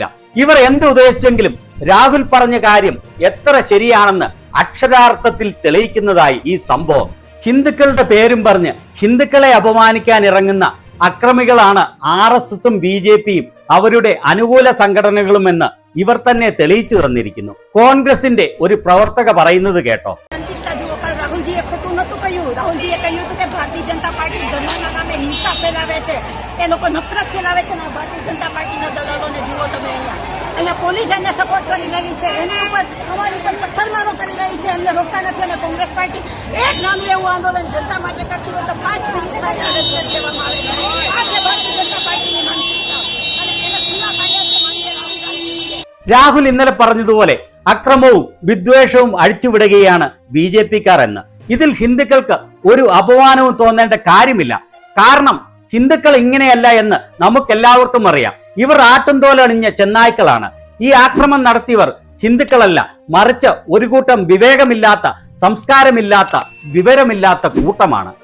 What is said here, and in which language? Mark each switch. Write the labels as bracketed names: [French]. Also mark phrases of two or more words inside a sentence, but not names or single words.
[Malayalam] ഇവർ എന്ത് ഉദ്ദേശിച്ചെങ്കിലും രാഹുൽ പറഞ്ഞ കാര്യം എത്ര ശരിയാണെന്ന് അക്ഷരാർത്ഥത്തിൽ തെളിയിക്കുന്നതായി ഈ സംഭവം. ഹിന്ദുക്കളുടെ പേരും പറഞ്ഞ് ഹിന്ദുക്കളെ അപമാനിക്കാൻ ഇറങ്ങുന്ന അക്രമികളാണ് RSSും BJPയും അവരുടെ അനുകൂല സംഘടനകളുമെന്ന് ഇവർ തന്നെ തെളിയിച്ചു തന്നിരിക്കുന്നു. കോൺഗ്രസിന്റെ ഒരു പ്രവർത്തക പറയുന്നത് കേട്ടോ. [Gujarati] ભારતીય જનતા પાર્ટી જનતા નામે હિંસા ફેલાવે છે, એ લોકો નફરત ફેલાવે છે. ભારતીય જનતા પાર્ટીના દલાલોને જુઓ તમે અહીંયા પોલીસ એને સપોર્ટ કરી રહી છે, એની ઉપર અમારી ઉપર પથ્થરમારો કરી રહી છે, એમને રોકતા નથી. અને કોંગ્રેસ પાર્ટી એક નાનું એવું આંદોલન જનતા માટે કરતી હોય તો 5 મિનિટમાં અરેસ્ટ કરી દેવામાં આવે છે. આ છે ભારતીય જનતા પાર્ટીની માનસિકતા અને એને ખુલ્લા કાઢ્યા છે. [Malayalam] രാഹുൽ ഇന്നലെ പറഞ്ഞതുപോലെ അക്രമവും വിദ്വേഷവും അഴിച്ചുവിടുകയാണ് BJPക്കാർ എന്ന്. ഇതിൽ ഹിന്ദുക്കൾക്ക് ഒരു അപമാനവും തോന്നേണ്ട കാര്യമില്ല. കാരണം ഹിന്ദുക്കൾ ഇങ്ങനെയല്ല എന്ന് നമുക്കെല്ലാവർക്കും അറിയാം. ഇവർ ആട്ടുംതോലണിഞ്ഞ ചെന്നായ്ക്കളാണ്. ഈ ആക്രമണം നടത്തിയവർ ഹിന്ദുക്കളല്ല, മറിച്ച് ഒരു കൂട്ടം വിവേകമില്ലാത്ത സംസ്കാരമില്ലാത്ത വിവരമില്ലാത്ത കൂട്ടമാണ്.